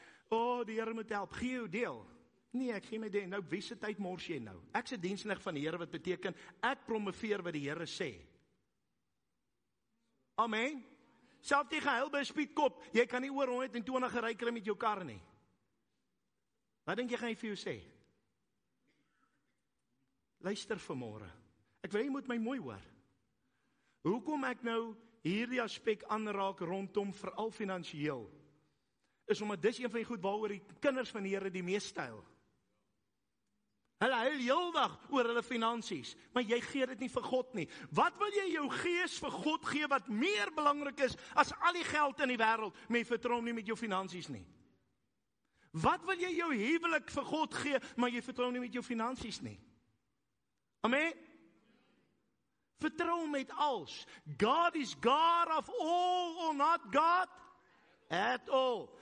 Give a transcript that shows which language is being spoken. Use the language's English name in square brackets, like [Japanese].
[Afrikaans] Die Here moet help, gee jou deel. Nee, ek gee my deel. Nou, wie se tyd mors jy nou? Ek se diensknegt van die Here, wat beteken, ek promoveer wat die Here sê. Amen. Self die gehuil by 'n speedkop, jy kan nie oor 120 gery kry met jou kar nie. Wat dink jy gaan hy vir jou sê? Luister vanmôre. Ek wil jy moet my mooi hoor. Hoekom ek nou hierdie aspek aanraak rondom veral finansiëel, is omdat dis een van die goed waaroor die kinders van die Here die meeste huil. Hulle huil heeldag oor hulle finansies, maar jy gee dit nie vir God nie. Wat wil jy jou gees vir God gee wat meer belangrik is as al die geld in die wêreld, maar jy vertrou hom nie met jou finansies nie? Wat wil jy jou huwelik vir God gee, maar jy vertrou nie met jou finansies nie? Amen? Vertrou met alles. [English] God is God of all or not God at all.